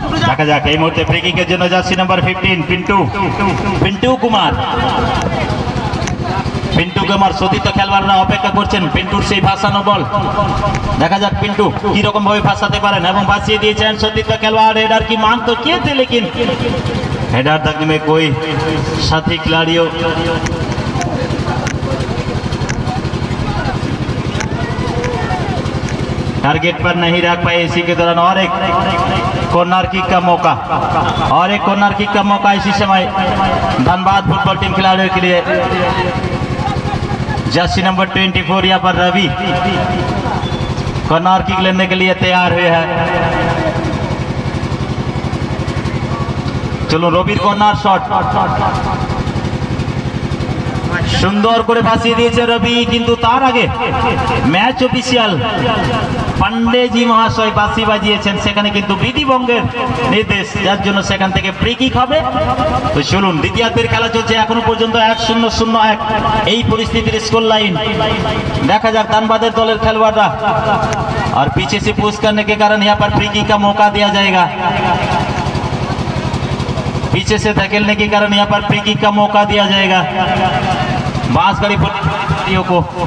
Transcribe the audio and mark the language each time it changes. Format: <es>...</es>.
<bn>দেখা যাক এই মুহূর্তে ফ্রি কিকের জন্য জার্সি নাম্বার 15 পিন্টু কুমার। পিন্টু কুমার সতীর্থ খেলোয়াড়রা অপেক্ষা করছেন পিন্টুর সেই ভাসানো বল। দেখা যাক পিন্টু কি রকম ভাবে ভাসাতে পারেন, এবং ভাসিয়ে দিয়েছেন সতীর্থ খেলোয়াড়।</bn> <hi>हेडर की मांग तो किए थे, लेकिन हेडर तक में कोई साथी खिलाड़ियों टारगेट पर नहीं रख पाए। इसी के दौरान और एक कॉर्नर किक का मौका, और एक कॉर्नर किक का मौका इसी समय धनबाद फुटबॉल टीम खिलाड़ियों के लिए। जर्सी नंबर 24 यहाँ पर रवि कॉर्नर किक लेने के लिए तैयार हुए हैं। चलो रविर कॉर्नर शॉट,</hi> <bn>সুন্দর করে ভাসিয়ে দিয়েছে রবি, কিন্তু তার আগে ম্যাচ অফিসিয়াল পান্ডেজি মহাশয় বাঁশি বাজিয়েছেন, সেখানে কিন্তু বিধিভঙ্গের নির্দেশ, যার জন্য সেখান থেকে ফ্রি কিক হবে। তো চলুন দ্বিতীয়ার্ধের খেলা চলছে এখনো পর্যন্ত 1-0-0-1 এই পরিস্থিতির স্কোর লাইন। দেখা যাক</bn> <hi>धनबाद दलेर खेलवाड़ा, और पीछे से पुश करने के कारण यहाँ पर फ्री किक का मौका दिया जाएगा। पीछे से धकेलने के कारण यहाँ पर फ्री किक का मौका दिया जाएगा बांसगढ़ी को।</hi>